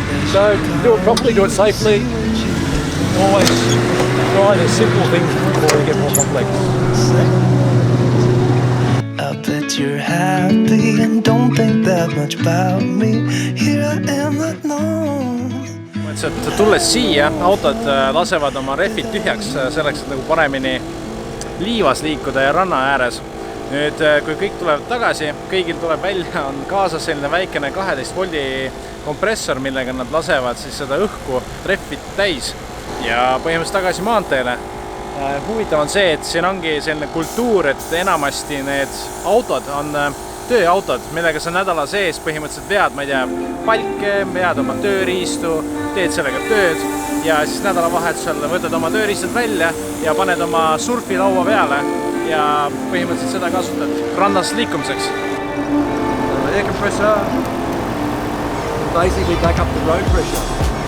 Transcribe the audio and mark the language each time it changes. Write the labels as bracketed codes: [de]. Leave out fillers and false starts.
[en] So, do it properly, do it safely. Always try the simple things before you get more complex. I bet you're happy and don't think that much about me. Here I am not known. [et] Tulles siia, autod lasevad oma rehvid tühjaks selleks, et nagu paremini liivas liikuda ja ranna ääres. Nüüd, kui kõik tulevad tagasi, kõigil tuleb välja, on kaasas selline väikene 12 voldi kompressor, millega nad lasevad siis seda õhku rehvid täis ja põhimõtteliselt tagasi maanteele. Huvitav on see, et siin ongi selline kultuur, et enamasti need autod on tööautod, millega sa nädala sees põhimõtteliselt vead, ma ei tea, palke, vead oma tööriistu, teed sellega tööd ja siis nädalavahetusel võtad oma tööriistad välja ja paned oma surfilaua peale ja põhimõtteliselt seda kasutad rannas liikumiseks. [en] Air compressor, basically back up the road pressure.